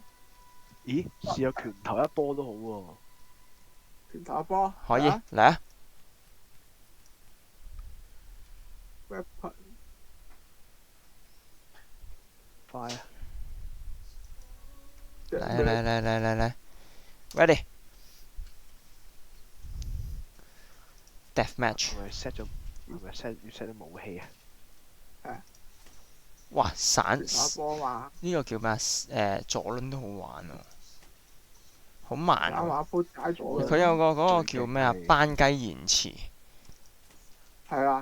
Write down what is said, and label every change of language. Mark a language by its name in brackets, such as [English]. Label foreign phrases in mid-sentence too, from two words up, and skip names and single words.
[Cantonese] 咦？試下拳頭一波都好喎。拳頭一波。可以嚟啊！ weapon 快啊！嚟 ，ready。 [English] Death match。 [Cantonese] 係咪 set 咗？係咪 set 要 set 啲武器啊？哇！散拳頭一波嘛。呢個叫咩啊？左輪都好玩喎，好慢喎。玩鋪解咗佢有個嗰個叫咩啊？班雞延遲。係啊。